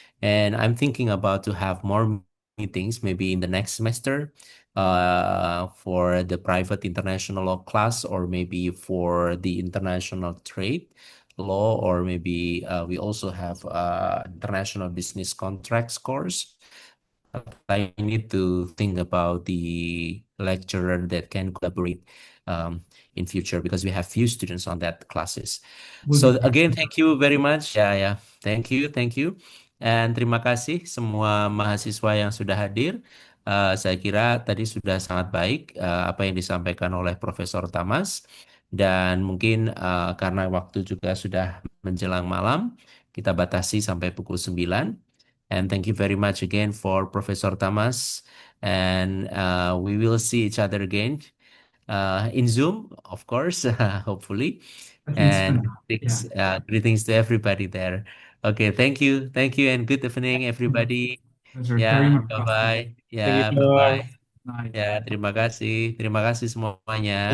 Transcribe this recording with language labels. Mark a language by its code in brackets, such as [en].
[en] And I'm thinking about to have more meetings maybe in the next semester for the private international law class, or maybe for the international trade law, or maybe we also have international business contracts course. I need to think about the lecturer that can collaborate in future, because we have few students on that classes. So again, thank you very much. Ya, thank you. [id] And terima kasih semua mahasiswa yang sudah hadir. Saya kira tadi sudah sangat baik apa yang disampaikan oleh Profesor Tamas. Dan mungkin karena waktu juga sudah menjelang malam, kita batasi sampai pukul 9. [en] And thank you very much again for Professor Tamas. And we will see each other again in Zoom, of course, hopefully. And greetings to everybody there. Okay, thank you, and good evening, everybody. Ya, bye-bye. Ya, bye-bye. [id] Ya, terima kasih semuanya.